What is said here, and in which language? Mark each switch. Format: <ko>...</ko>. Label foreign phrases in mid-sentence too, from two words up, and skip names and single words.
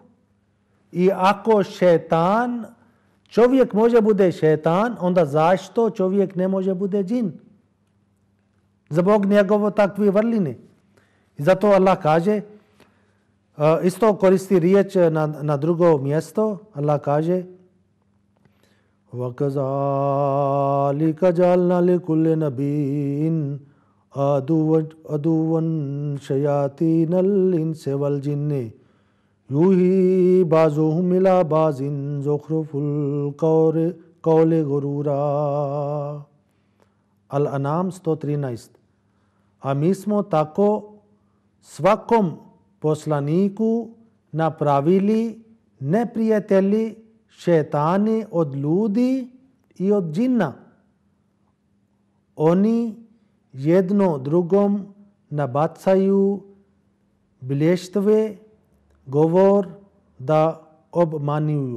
<bs>I ako šetan, čovjek može bude šetan, onda zašto čovjek ne može bude džin? Zbog njegovo takve vrline. I zato Allah kaže, isto koristi riječ na drugo mjesto, Allah kaže</bs> <ar>وَكَذَلِكَ جَعَلْنَا لِكُلِّ نَبِيٍّ عَدُوًّا شَيَاطِينَ الْإِنسِ وَالْجِنِّ يُوحِي بَعْضُهُمْ إِلَى بَعْضٍ زُخْرُفَ الْقَوْلِ غُرُورًا.</ar> <bs>Al-An'am 113. A mi smo tako svakom poslaniku napravili neprijatelji šetani od ljudi i od džinna. Oni jedno drugom nabacaju blještve, govor da obmanjuju.</bs>